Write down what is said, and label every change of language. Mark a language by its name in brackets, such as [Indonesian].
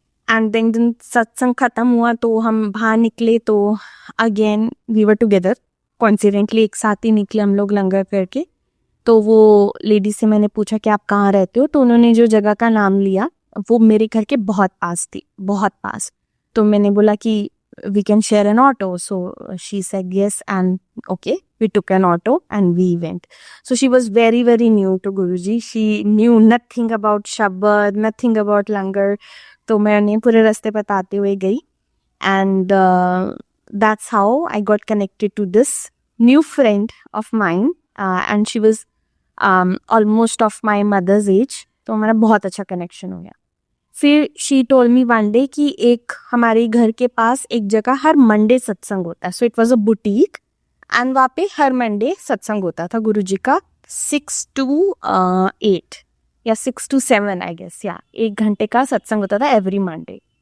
[Hindi] And then सत्संग खत्म हुआ तो हम बाहर निकले, तो [English] again we were together, coincidentally [Hindi] एक साथ ही निकले हम लोग लंगर करके। तो वो लेडी से मैंने पूछा कि आप कहाँ रहते हो, तो उन्होंने जो जगह का नाम लिया वो मेरे घर के बहुत पास थी, बहुत पास। तो मैंने बोला कि [English] We can share an auto, so she said yes and okay we took an auto and we went. So she was very, very new to Guruji. She knew nothing about Shabad, nothing about Langar. [Hindi] तो मैं उन्हें पूरे रास्ते बताते हुए गई [English] and that's how I got connected to this new friend of mine and she was almost of my mother's age. [Hindi] तो हमारा बहुत अच्छा कनेक्शन हो गया। फिर [English] she told me one day [Hindi] कि एक हमारे घर के पास एक जगह हर मंडे सत्संग होता है। [English] So it was a boutique [Hindi] and वहाँ पे हर मंडे सत्संग होता था गुरुजी का 6 to 8 या 6 to 7 [English] I guess, [Hindi] या 1 घंटे का सत्संग होता था एवरी मंडे।